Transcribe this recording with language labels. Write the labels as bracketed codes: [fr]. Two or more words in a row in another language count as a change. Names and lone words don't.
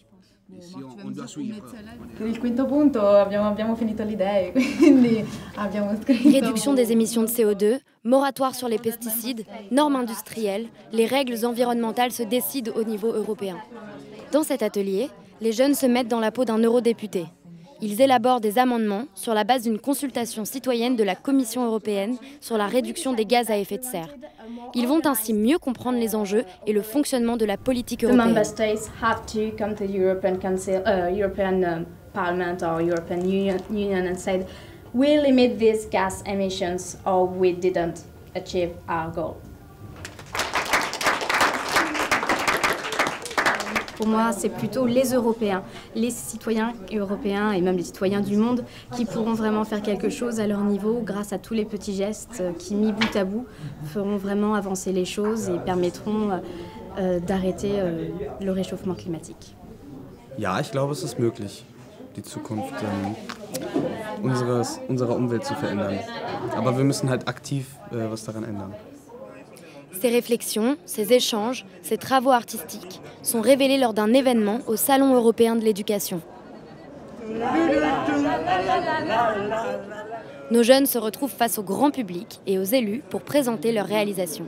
[fr] Réduction des émissions de CO2, moratoire sur les pesticides, normes industrielles, les règles environnementales se décident au niveau européen. Dans cet atelier, les jeunes se mettent dans la peau d'un eurodéputé. Ils élaborent des amendements sur la base d'une consultation citoyenne de la Commission européenne sur la réduction des gaz à effet de serre. Ils vont ainsi mieux comprendre les enjeux et le fonctionnement de la politique européenne. [en] The member states have to come to the European Council, European Parliament or European Union and say, we limit these gas emissions or we didn't achieve our goal. [fr] Pour moi, c'est plutôt les Européens, les citoyens européens et même les citoyens du monde qui pourront vraiment faire quelque chose à leur niveau grâce à tous les petits gestes qui, mis bout à bout, feront vraiment avancer les choses et permettront d'arrêter le réchauffement climatique. [de] Ja, ich glaube, es ist möglich, die Zukunft unserer Umwelt zu verändern. Aber wir müssen halt aktiv was daran ändern. [fr] Ces réflexions, ces échanges, ces travaux artistiques sont révélés lors d'un événement au Salon européen de l'éducation. Nos jeunes se retrouvent face au grand public et aux élus pour présenter leurs réalisations.